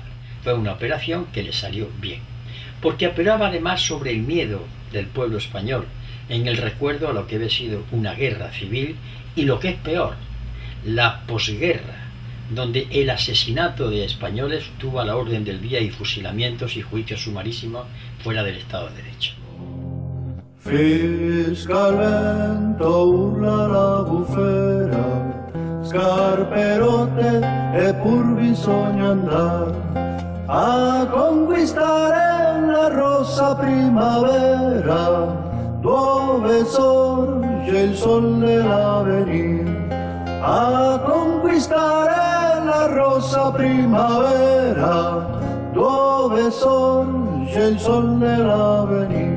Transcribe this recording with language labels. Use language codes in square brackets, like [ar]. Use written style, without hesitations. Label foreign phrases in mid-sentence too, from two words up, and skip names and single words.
[es] Fue una operación que le salió bien, porque operaba además sobre el miedo del pueblo español, en el recuerdo a lo que había sido una guerra civil y, lo que es peor, la posguerra, donde el asesinato de españoles tuvo a la orden del día y fusilamientos y juicios sumarísimos fuera del Estado de Derecho. [it] Fisca il vento, urla la bufera, scarperotte e pur bisogna andare a conquistare la rossa primavera, dove sorge il sol dell'avvenir, a conquistare la rossa primavera, dove sorge il sol dell'avvenir.